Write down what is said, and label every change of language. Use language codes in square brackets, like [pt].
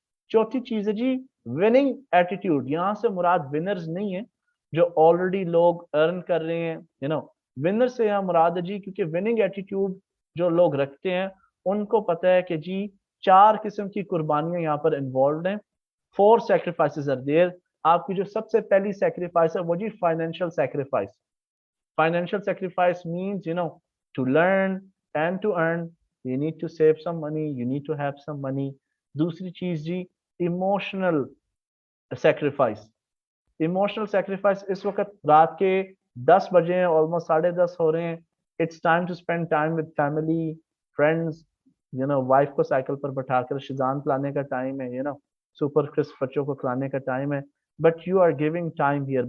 [ur] چوتھی چیز ہے جی وننگ ایٹیٹیوڈ. یہاں سے مراد ونرز نہیں ہے جو آلریڈی لوگ ارن کر رہے ہیں, ونر سے یہاں مراد ہے جی, کیونکہ وننگ ایٹیٹیوڈ جو لوگ رکھتے ہیں ان کو پتہ ہے کہ جی 4 قسم کی قربانیاں یہاں پر انوالوڈ ہیں. [en] 4 sacrifices are there. [ur] آپ کی جو سب سے پہلی سیکریفائس ہے وہ جی financial sacrifice. [en] Financial sacrifice means to learn and to earn you need to save some money, you need to have some money. [ur] دوسری چیز جی ایموشنل سیکریفائس. ایموشنل سیکریفائس اس وقت رات کے 10 بجے ہیں, آلموسٹ 10:30 ہو رہے ہیں. [en] it's time to spend time with family friends, [ur] wife کو سائیکل پر بٹھا کر شیزان پلانے کا ٹائم ہے, سپر کرسپ بچوں کو کھلانے کا ٹائم ہے, [en] But you are giving time here.